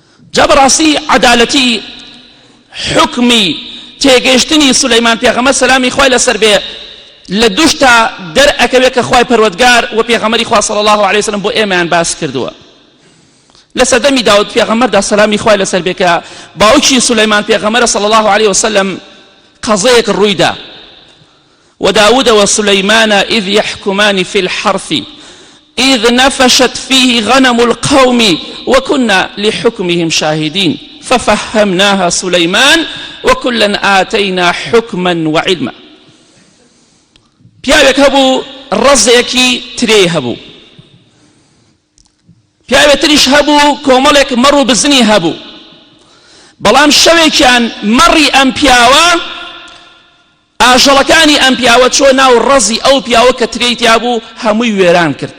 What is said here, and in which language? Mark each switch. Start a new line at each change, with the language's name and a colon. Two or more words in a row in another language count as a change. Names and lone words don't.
Central Kurdish: جبراسي عدالتي حكمي تێگەیشتنی سولەیمان پێغەمبەر سەلامی خوای لەسەر بێ لە دوشتا دەرئەکەوێت کە خوای پەروەردگار و پێغەمبەری خوا
Arabic: صلی الله علیه وسلم
Central Kurdish: بۆ ئێمەیان باس کردووە. لە سەردەمی داود پێغەمبەردا سەلامی خوای لەسەر بێ کە باوکی سولەیمان پێغەمبەر
Arabic: صلی الله علیه وسلم
Central Kurdish: قەزەیەک ڕوویدا
Arabic: وداود وسليمان إذ يحكمان في الحرث إذ نفشت فيه غنم القوم وكنا لحكمهم شاهدين ففهمناها سليمان وكلا آتينا حكما وعلما.
Central Kurdish: پیاوێک هەبوو ڕەزێکی ترێ هەبوو، پیاوێک تریش هەبوو کۆمەڵێک مەڕ و بزنی هەبوو، بەڵام شەوێکیان مەڕی ئەم پیاوە ئاژەڵەکانی ئەم پیاوە چۆ ناو ڕەزی ئەو پیاوە کە ترێی تیا بوو هەمووی وێران کرد.